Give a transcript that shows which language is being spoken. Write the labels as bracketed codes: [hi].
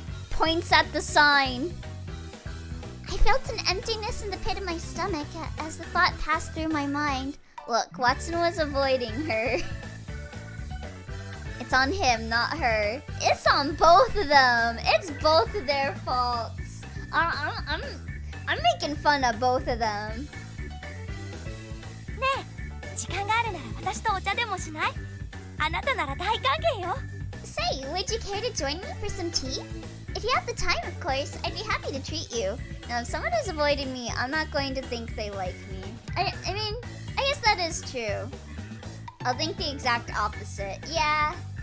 [en] Points at the sign. I felt an emptiness in the pit of my stomach as the thought passed through my mind. Look, Watson was avoiding her. It's on him, not her. It's on both of them. It's both of their faults. I'm making fun of both of them. [ja] ねえ、時間があるなら私とお茶でもしない？あなたなら大歓迎よ。 [en] Say, would you care to join me for some tea? If you have the time, of course, I'd be happy to treat you. Now, if someone is avoiding me, I'm not going to think they like me. I mean, I guess that is true. I'll think the exact opposite. Yeah.